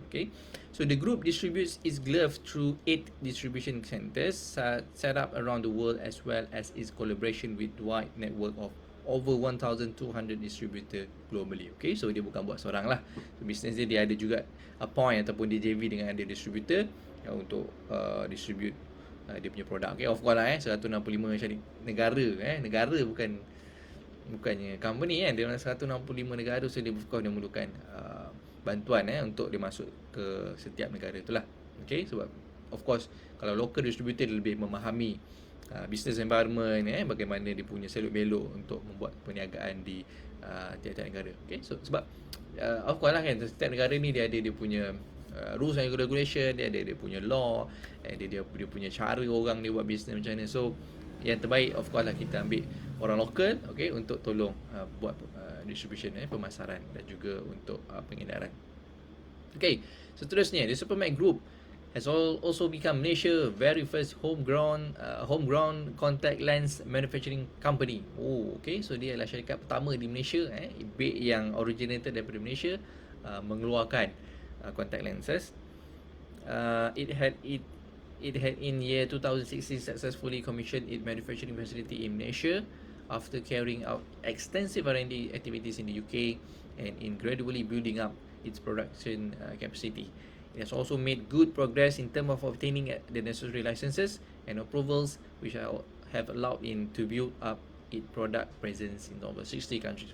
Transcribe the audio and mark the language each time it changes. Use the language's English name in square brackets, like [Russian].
[English] Okay, so the group distributes its glove through 8 distribution centers set up around the world, as well as its collaboration with wide network of over 1,200 distributor globally. [Malay] Okay, so dia bukan buat seorang lah. So business dia ada juga point ataupun dia JV dengan ada distributor untuk distribute dia punya produk. Okay, of course lah 165 negara, negara bukannya company kan, dia 165 negara, so dia of course dia memerlukan bantuan untuk dia masuk ke setiap negara itulah. Okay, sebab of course kalau local distributor dia lebih memahami [English] business environment, [Malay] bagaimana dia punya seluk belok untuk membuat perniagaan di tiap-tiap negara. Okay, so sebab of course lah kan, setiap negara ni dia ada dia punya [English] rules and regulation, [Malay] dia ada dia punya law, dia punya cara orang dia buat business macam mana. So yang terbaik of course lah kita ambil orang lokal, okay, untuk tolong buat distribution, pemasaran dan juga untuk pengedaran. Okay, seterusnya, [English] the Supermac Group has also become Malaysia very first homegrown contact lens manufacturing company. [Malay] Okay, so dia adalah syarikat pertama di Malaysia, yang originated daripada Malaysia, mengeluarkan contact lenses. [English] It had in year 2016 successfully commissioned its manufacturing facility in Malaysia after carrying out extensive R&D activities in the UK and in gradually building up its production capacity. It has also made good progress in terms of obtaining the necessary licenses and approvals, which have allowed it to build up its product presence in over 60 countries.